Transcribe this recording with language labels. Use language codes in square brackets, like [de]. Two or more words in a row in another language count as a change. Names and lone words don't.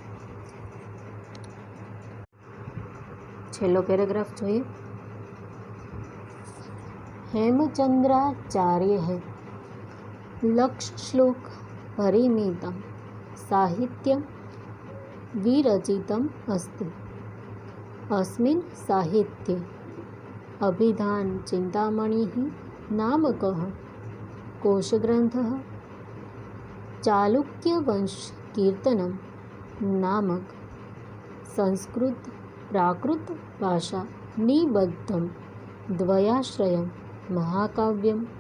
[gu] છેલ્લો પેરેગ્રાફ જોઈએ. [sa] હેમચંદ્રાચાર્ય લક્ષ શ્લોક પરિમિતમ સાહિત્યમ વિરચિતમ અસ્તિ. अस्मिन् साहित्ये अभिधान चिंतामणिः नामकः कोशग्रन्थः चालुक्यवंश कीर्तनं नामक संस्कृत प्राकृत भाषा निबद्धं द्वयाश्रयं महाकाव्यं